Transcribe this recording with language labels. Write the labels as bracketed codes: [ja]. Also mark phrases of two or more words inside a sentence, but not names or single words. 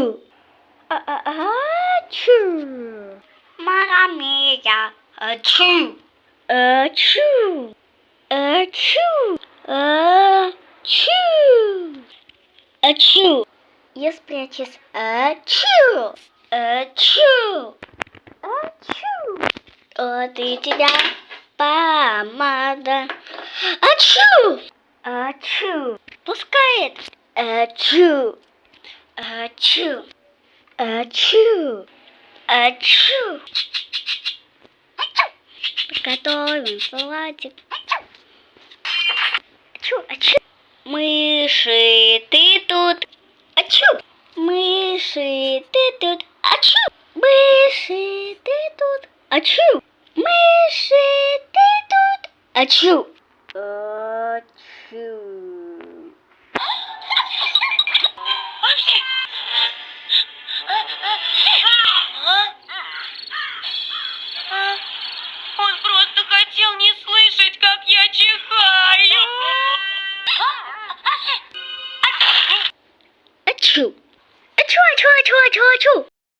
[ru] Ачу. Марамия. Ачу. Ачу. Ачу. Ачу. Ачу. Я спрячусь. Ачу. Ачу. Ачу. Вот и тебя помада. Ачу. Ачу. Пускает. Ачу. Ачу. Ачу. Ачу. Готовим салатик. Ачу. Ачу. Мыши, ты тут? Ачу. Мыши, ты тут? Ачу. Мыши, ты тут? Ачу. Мыши, ты тут? Ачу. Ачу. Он просто хотел не слышать, как я чихаю. Ачу. Ачу, ачу, ачу, ачу, ачу.